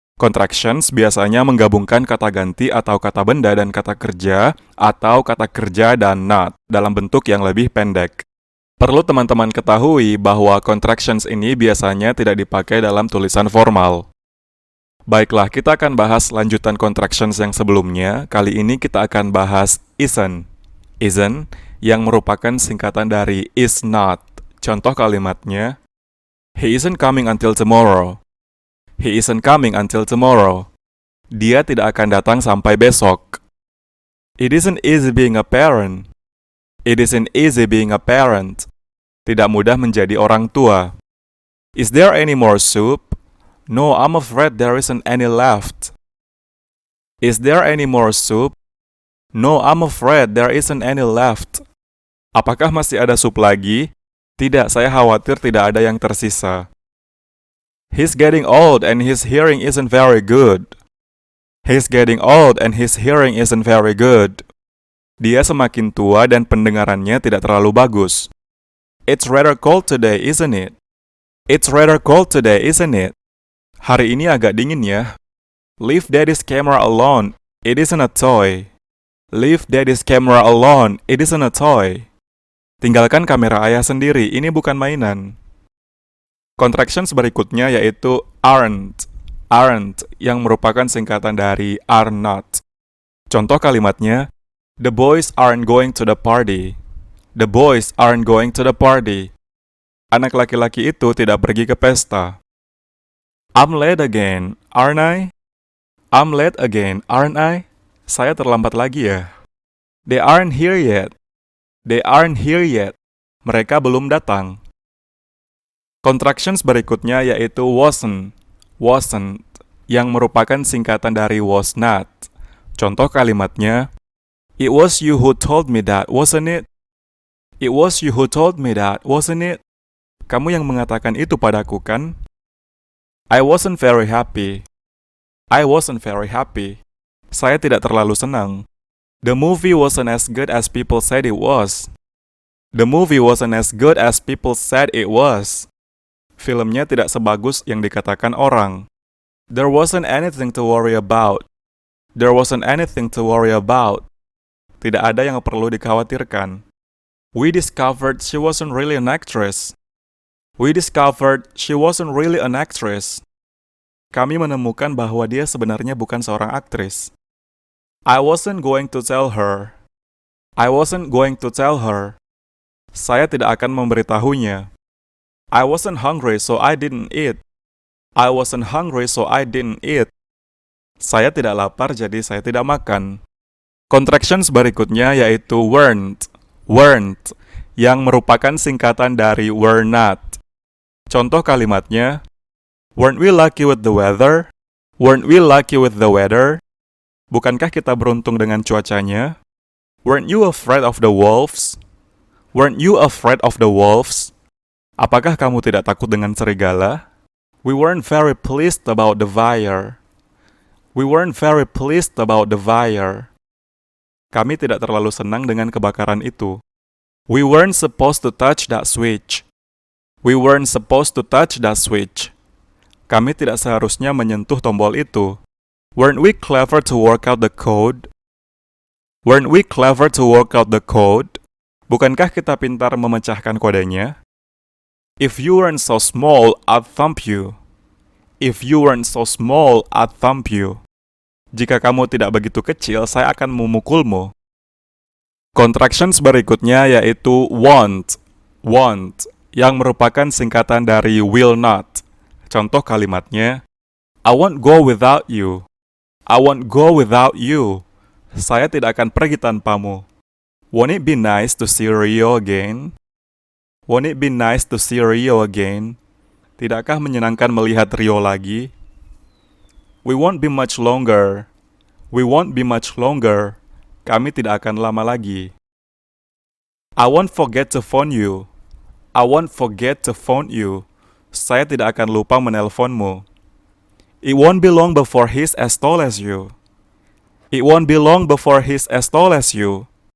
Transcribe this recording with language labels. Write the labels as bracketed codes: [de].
[id] Contractions biasanya menggabungkan kata ganti atau kata benda dan kata kerja, atau kata kerja dan not, dalam bentuk yang lebih pendek. Perlu teman-teman ketahui bahwa contractions ini biasanya tidak dipakai dalam tulisan formal. Baiklah, kita akan bahas lanjutan contractions yang sebelumnya. Kali ini kita akan bahas isn't. Isn't yang merupakan singkatan dari is not. Contoh kalimatnya, [en] he isn't coming until tomorrow. He isn't coming until tomorrow. [id] Dia tidak akan datang sampai besok. [en] It isn't easy being a parent. It isn't easy being a parent. [id] Tidak mudah menjadi orang tua. [en] Is there any more soup? No, I'm afraid there isn't any left. Is there any more soup? No, I'm afraid there isn't any left. [id] Apakah masih ada sup lagi? Tidak, saya khawatir tidak ada yang tersisa. [en] He's getting old and his hearing isn't very good. He's getting old and his hearing isn't very good. [id] Dia semakin tua dan pendengarannya tidak terlalu bagus. [en] It's rather cold today, isn't it? It's rather cold today, isn't it? [id] Hari ini agak dingin ya. [en] Leave daddy's camera alone, it isn't a toy. Leave daddy's camera alone, it isn't a toy. [id] Tinggalkan kamera ayah sendiri, ini bukan mainan. Contractions berikutnya yaitu aren't. Aren't yang merupakan singkatan dari are not. Contoh kalimatnya, [en] the boys aren't going to the party. The boys aren't going to the party. [id] Anak laki-laki itu tidak pergi ke pesta. [en] I'm late again, aren't I? I'm late again, aren't I? [id] Saya terlambat lagi ya. [en] They aren't here yet. They aren't here yet. [id] Mereka belum datang. Contractions berikutnya yaitu wasn't. Wasn't, yang merupakan singkatan dari was not. Contoh kalimatnya, [en] it was you who told me that, wasn't it? It was you who told me that, wasn't it? [id] Kamu yang mengatakan itu padaku, kan? [en] I wasn't very happy. I wasn't very happy. [id] Saya tidak terlalu senang. [en] The movie wasn't as good as people said it was. The movie wasn't as good as people said it was. [id] Filmnya tidak sebagus yang dikatakan orang. [en] There wasn't anything to worry about. There wasn't anything to worry about. [id] Tidak ada yang perlu dikhawatirkan. [en] We discovered she wasn't really an actress. We discovered she wasn't really an actress. [id] Kami menemukan bahwa dia sebenarnya bukan seorang aktris. [en] I wasn't going to tell her. I wasn't going to tell her. [id] Saya tidak akan memberitahunya. [en] I wasn't hungry so I didn't eat. I wasn't hungry so I didn't eat. [id] Saya tidak lapar jadi saya tidak makan. Contractions berikutnya yaitu weren't. Weren't, yang merupakan singkatan dari were not. Contoh kalimatnya, [en] weren't we lucky with the weather? Weren't we lucky with the weather? [id] Bukankah kita beruntung dengan cuacanya? [en] Weren't you afraid of the wolves? Weren't you afraid of the wolves? [id] Apakah kamu tidak takut dengan serigala? [en] We weren't very pleased about the fire. We weren't very pleased about the fire. [id] Kami tidak terlalu senang dengan kebakaran itu. [en] We weren't supposed to touch that switch. We weren't supposed to touch that switch. [id] Kami tidak seharusnya menyentuh tombol itu. [en] Weren't we clever to work out the code? Weren't we clever to work out the code? [id] Bukankah kita pintar memecahkan kodenya? [en] If you weren't so small, I'd thump you. If you weren't so small, I'd thump you. [id] Jika kamu tidak begitu kecil, saya akan memukulmu. Contractions berikutnya yaitu won't. Won't, yang merupakan singkatan dari will not. Contoh kalimatnya, [en] I won't go without you. I won't go without you. [id] Saya tidak akan pergi tanpamu. [en] Won't it be nice to see Rio again? Won't it be nice to see Rio again? [id] Tidakkah menyenangkan melihat Rio lagi? [en] We won't be much longer. We won't be much longer. [id] Kami tidak akan lama lagi. [en] I won't forget to phone you. I won't forget to phone you. [id] Saya tidak akan lupa menelponmu. [en] It won't be long before he's as tall as you. It won't be long before he's as tall as you.